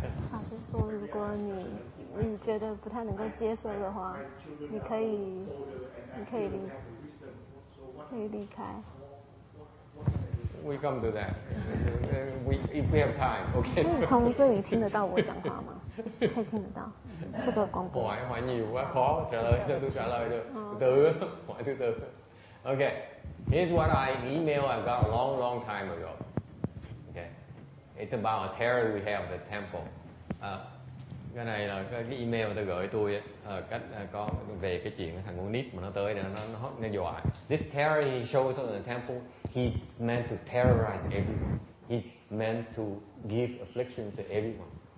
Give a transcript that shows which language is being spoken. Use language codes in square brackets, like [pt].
[zh] 法师说，如果你觉得不太能够接受的话，你可以离开。 [en] We come to that. If we have time, okay. [zh] 你从这里听得到我讲话吗？可以听得到这个广播。 [vi] hỏi nhiều quá khó trả lời, sao tôi trả lời được? Từ hỏi từ từ. Okay. [en] Here's what email I got a long time ago. Okay. It's about a terror we have at the temple. [vi] Cái này là cái email người ta gửi tôi cách có về cái chuyện thằng con nít mà nó tới nó dọa. [en] This terror he shows up in the temple. He's meant to terrorize everyone. He's meant to give affliction to everyone.